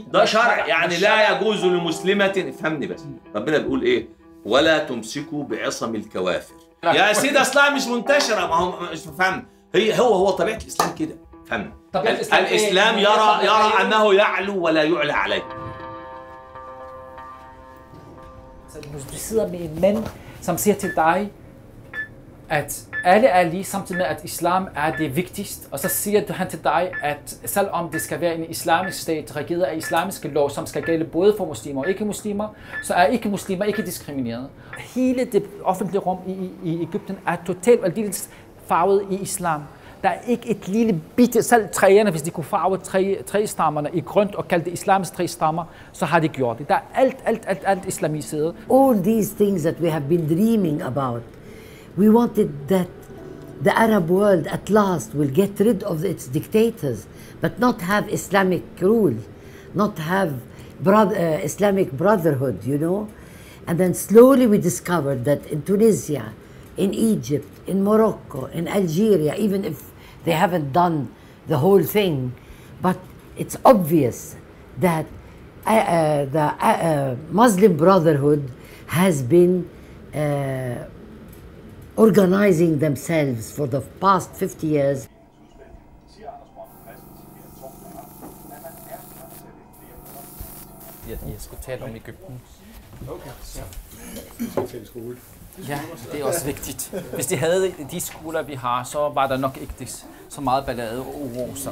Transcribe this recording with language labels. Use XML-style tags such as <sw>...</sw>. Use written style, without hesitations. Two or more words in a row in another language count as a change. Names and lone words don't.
<ar>ده شرع يعني لا يجوز لمسلمة. افهمني بس، ربنا بيقول ايه؟ ولا تمسكوا بعصم الكوافر. يا سيدي اصلها مش منتشرة، ما هو مش فاهم. هو طبيعة الإسلام كده، فهمني. الإسلام يرى أنه يعلو ولا يعلى عليه.</ar> <da>Du sidder med en mand, som siger til dig, at alle er lige, samtidig med, at islam er det vigtigste. Og så siger han til dig, at selvom det skal være en islamisk stat, regeret af islamiske lov, som skal gælde både for muslimer og ikke-muslimer, så er ikke-muslimer ikke diskrimineret. Hele det offentlige rum i Egypten er totalt aldeles farvet i islam. Der er ikke et lille bitte, selv træerne, hvis de kunne farve træstammerne i grønt og kalde det islamisk træstammer, så har de gjort det. Der er alt islamiseret.</da> <en>All these things that we have been dreaming about, we wanted that the Arab world at last will get rid of its dictators, but not have Islamic rule, not have Islamic brotherhood, you know? And then slowly we discovered that in Tunisia, in Egypt, in Morocco, in Algeria, even if they haven't done the whole thing, but it's obvious that the Muslim Brotherhood has been organizing themselves for the past 50 years.</en> <da>Jeg skulle tale om Egypten. Okay. Ja, det er også vigtigt. Hvis de havde de skoler, vi har, så var der nok ikke så meget ballade og uro.</da>